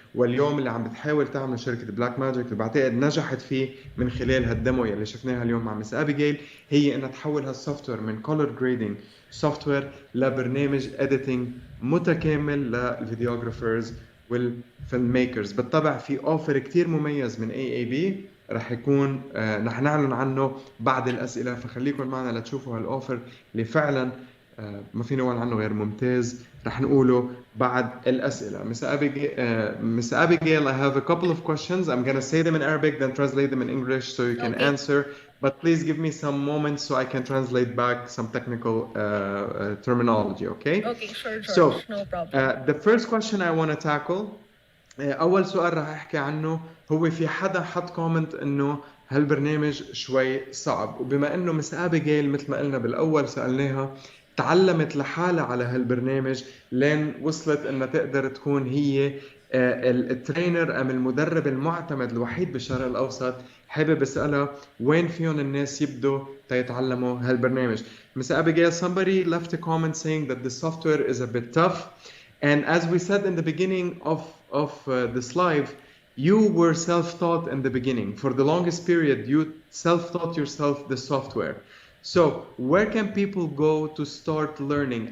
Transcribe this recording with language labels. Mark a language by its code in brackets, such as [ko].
[ar] واليوم اللي عم بتحاول تعمل شركه بلاك ماجيك وبعتقد نجحت فيه من خلال هالدمو يلي شفناها اليوم مع مس ابيجيل، هي انها تحول هالسوفت وير من كولر جريدنج سوفت وير لبرنامج اديتنج متكامل للفيديوغرافرز والفيلم ميكرز. بالطبع في اوفر كتير مميز من AAB رح يكون رح نعلن عنه بعد الاسئله، فخليكم معنا لتشوفوا هالاوفر اللي فعلا ما في نقول عنه غير ممتاز، رح نقوله بعد الأسئلة. [en] Miss Abigail, I have a couple of questions. I'm going to say them in Arabic, then translate them in English so you can answer. But please give me some moments so I can translate back some technical terminology, okay? Okay, sure, George. So, no problem. The first question I want to tackle, [ar] أول سؤال رح أحكي عنه هو في حدا حط كومنت إنه هالبرنامج شوي صعب، وبما إنه مس أبيجيل مثل ما قلنا بالأول سألناها تعلمت لحالها على هالبرنامج لين وصلت انها تقدر تكون هي الترينر ام المدرب المعتمد الوحيد بالشرق الاوسط، حابب اسالها وين فيهم الناس يبدوا تيتعلموا هالبرنامج. [en] Miss Abigail, somebody left a comment saying that the software is a bit tough, and as we said in the beginning of this live, you were self-taught in the beginning. For the longest period, you self-taught yourself the software. So where can people go to start learning?